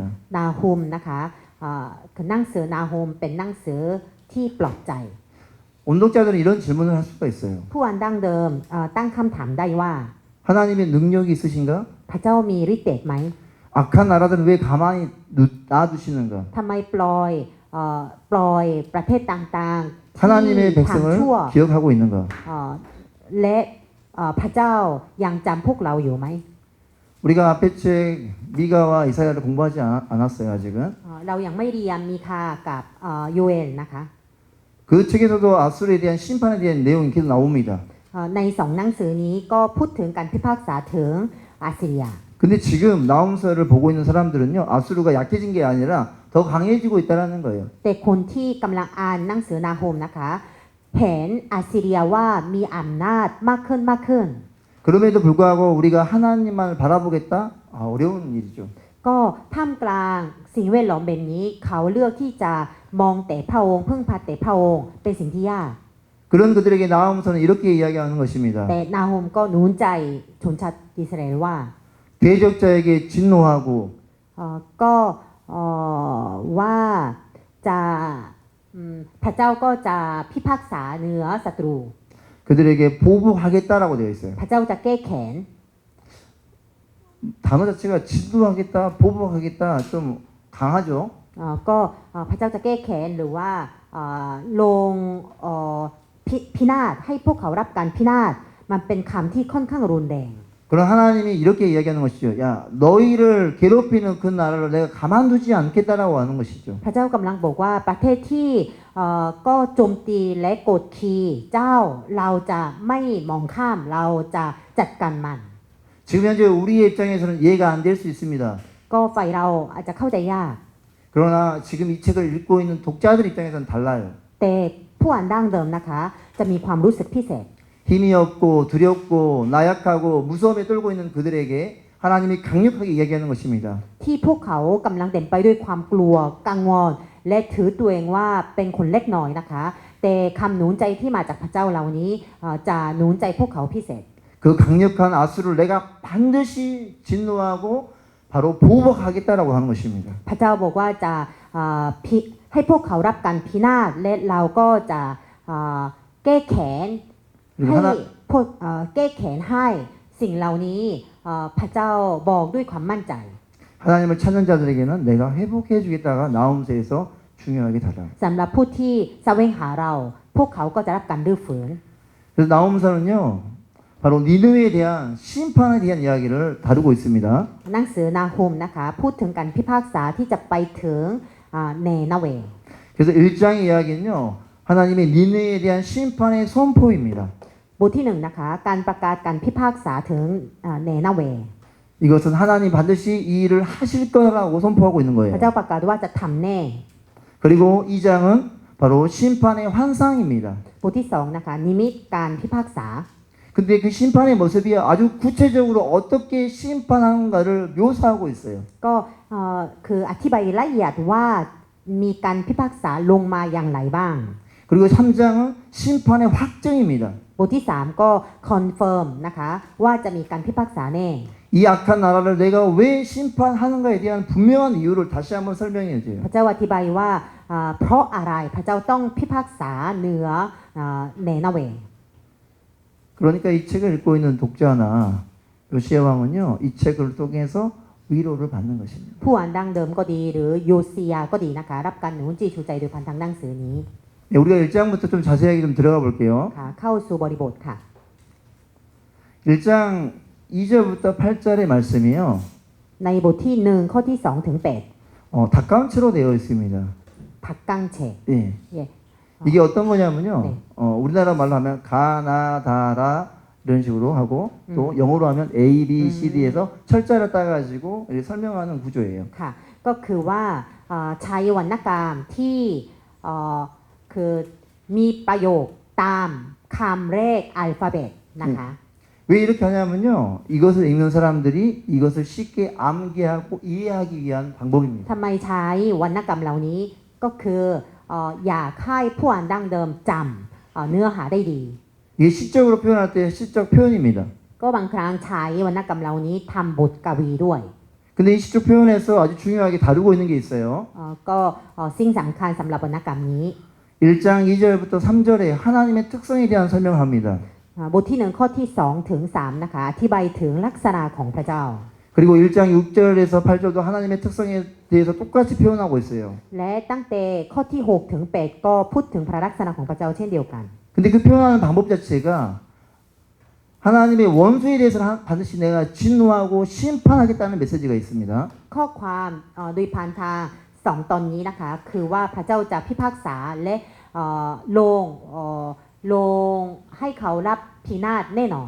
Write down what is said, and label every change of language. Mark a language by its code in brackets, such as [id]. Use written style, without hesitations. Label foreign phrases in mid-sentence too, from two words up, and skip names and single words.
[th] นาฮูมนะคะคือหนังสือนาฮูมเป็นหนังสือที่ปลอบใจ [ko] 온독자들은 이런 질문을 할 수가 있어요. [th] ผู้อ่านดั้งเดิมตั้งคำถามได้ว่า [ko] 하나님의 능력이 있으신가? [th] พระเจ้ามีฤทธิ์เดชไหม [ko] 악한 나라들은 왜 가만히 놔두시는가? [th] ทำไมปล่อยประเทศต่างๆที่ [ko] 하나님의 [th] ทำชั่ว [ko] 백성을 기억하고 있는가? [th] และพระเจ้ายังจำพวกเราอยู่ไหม [ko] 우리가 앞에 책 미가와 이사야를 공부하지 않았어요 아직은. [th] เรายังไม่เรียนมีคากับโยเอลนะคะ [ko] 그 책에서도 아수르에 대한 심판에 대한 내용이 계속 나옵니다. [th] ในสองหนังสือนี้ก็พูดถึงการพิพากษาถึงอาสซีเรีย [ko] 근데 지금 나움서를 보고 있는 사람들은요 아수르가 약해진 게 아니라 더 강해지고 있다라는 거예요. [th] แต่คนที่กำลังอ่านหนังสือนาโฮมนะคะเห็นอาสซีเรียว่ามีอำนาจมากขึ้น [ko] 그럼에도 불구하고 우리가 하나님만 바라보겠다? 어려운 일이죠. [th] ก็ท่ามกลางสิ่งแวดล้อมแบบนี้เขาเลือกที่จะมองแต่พระองค์พึ่งพาแต่พระองค์เป็นสิ่งที่ยาก [ko] 그런 그들에게 나움서는 이렇게 이야기하는 것입니다. [th] แต่นาโฮมก็หนุนใจชนชาติอิสราเอลว่า [ko] 대적자에게 진노하고 [th] ก็ว่าจะพระเจ้าก็จะพิพากษาเหนือศัตรู [ko] 그들에게 보복하겠다라고 되어 있어요. [th] พระเจ้าจะแก้แค้น [ko] 단어 자체가 진노하겠다, 보복하겠다 좀 강하죠. [th] พระเจ้าจะแก้แค้นหรือว่าลงพินาศให้พวกเขารับการพินาศมันเป็นคำที่ค่อนข้างรุนแรง [ko] 그럼 하나님이 이렇게 이야기하는 것이죠. 야, 너희를 괴롭히는 그 나라를 내가 가만두지 않겠다라고 하는 것이죠. [th] พระเจ้ากำลังบอกว่าประเทศที่ก็โจมตีและกดขี่เจ้าเราจะไม่มองข้ามเราจะจัดการมัน [ko] 지금 현재 우리의 입장에서는 이해가 안 될 수 있습니다. [th] ก็ฝ่ายเราอาจจะเข้าใจยาก [ko] 그러나 지금 이 책을 읽고 있는 독자들 입장에서는 달라요. [th] แต่ผู้อ่านดั้งเดิมนะคะจะมีความรู้สึกพิเศษ [ko] 힘이 없고 두렵고 나약하고 무서움에 떨고 있는 그들에게 하나님이 강력하게 이야기하는 것입니다. [th] ที่พวกเขากำลังเต็มไปด้วยความกลัวกังวลและถือตัวเองว่าเป็นคนเล็กน้อยนะคะแต่คำหนุนใจที่มาจากพระเจ้าเหล่านี้จะหนุนใจพวกเขาพิเศษ [ko] 그 강력한 아수를 내가 반드시 진노하고 바로 보복하겠다라고 하는 것입니다. [th] พระเจ้าบอกว่าจะให้พวกเขารับการพินาศและเราก็จะแก้แค้น [ko] 그리고 [th] ให้ [ko] 하나 [th] พวกแก้แค้นให้สิ่งเหล่านี้พระเจ้าบอกด้วยความมั่นใจ [ko] 하나님을 찾는 자들에게는 내가 회복해 주겠다가 나옴새에서 중요하게 다뤄요. [th] สำหรับผู้ที่แสวงหาเราพวกเขาก็จะรับการดื้อฝืน [ko] 그래서 나옴서는요. 바로 니느웨에 대한 심판에 대한 이야기를 다루고 있습니다. [th] หนังสือนาฮูมนะคะพูดถึงการพิพากษาที่จะไปถึงเนนาเว [ko] 그래서 1장의 이야기는요. 하나님의 니느웨에 대한 심판의 선포입니다. [th] บทที่1นะคะการประกาศการพิพากษาถึงเนนาเว [ko] 이것은 하나님 반드시 이 일을 하실 거라고 선포하고 있는 [th] พระ [ko] 거예요. [th] เจ้าประกาศว่าจะทำแน่ [ko] 그리고 2장은 바로 심판의 환상입니다. [th] บทที่2นะคะนิมิตการพิพากษา [ko] 근데 그 심판의 모습이 아주 구체적으로 어떻게 심판하는가를 묘사하고 있어요. [th] ก็คืออธิบายละเอียดว่ามีการพิพากษาลงมาอย่างไรบ้าง [ko] 그리고 3장은 심판의 확정입니다. [th] บทที่3ก็คอนเฟิร์มนะคะว่าจะมีการพิพากษาแน่ [ko] 이 악한 나라를 내가 왜 심판하는가에 대한 분명한 이유를 다시 한번 설명해 줘요. [th] พระเจ้าอธิบายว่าเพราะอะไรพระเจ้าต้องพิพากษาเหนือเนนาเว [ko] 그러니까 이 책을 읽고 있는 독자나 요시야 왕은요, 이 책을 통해서 위로를 받는 것입니다. [th] ผู้อ่านดั้งเดิมก็ดีหรือโยซียาก็ดีนะคะรับการหนุนจีชูใจโดยผ่านทางหนังสือนี้ [ko] 네, 우리가 1장부터 좀 자세하게 좀 들어가 볼게요. [th] ค่ะเข้าสู่บริบทค่ะ [ko] 1장 2절부터 8절의 말씀이요. [th] ในบทที่1ข้อที่2ถึง8 [ko] 닭감치로 되어 있습니다. ผักกังเฉก 예. [th] เย่ [ko] 이게 어떤 거냐면요. 네. 우리나라 말로 하면 가나다라 이런 식으로 하고 또 영어로 하면 A, B, C, D에서 철자를 따가지고 이렇게 설명하는 구조예요. [th] ค่ะก็คือว่าใช้วรรณกรรมที่คือมีประโยคตามคำเลขอัลฟาเบตนะคะ [ko] 왜 이렇게 하냐면요. 이것을 읽는 사람들이 이것을 쉽게 암기하고 이해하기 위한 방법입니다. [th] ทำไมใช้วรรณกรรมเหล่านี้ก็คืออยากให้ผู้อ่านดั้งเดิมจำเนื้อหาได้ดี [ko] 이게 시적으로 표현할 때 시적 표현입니다. [th] ก็บางครั้งใช้วรรณกรรมเหล่านี้ทำบทกวีด้วย [ko] 근데 이 시적 표현에서 아주 중요하게 다루고 있는 게 있어요. [th] ก็สิ่งสำคัญสำหรับวรรณกรรมนี้ [ko] 1장 2절부터 3절에 하나님의 특성에 대한 설명을 합니다. [th] บทที่1ข้อที่2ถึง3นะคะอธิบายถึงลักษณะของพระเจ้า [ko] 그리고 1장 6절에서 8절도 하나님의 특성에 대해서 똑같이 표현하고 있어요. [th] และตั้งแต่ข้อที่6ถึง8ก็พูดถึงพระลักษณะของพระเจ้าเช่นเดียวกัน [ko] 근데 그 표현하는 방법 자체가 하나님의 원수에 대해서는 반드시 내가 진노하고 심판하겠다는 메시지가 있습니다. [th] ข้อความโดยผ่านทาง2ตอนนี้นะคะคือว่าพระเจ้าจะพิพากษาและลงให้เขารับพินาศแน่นอน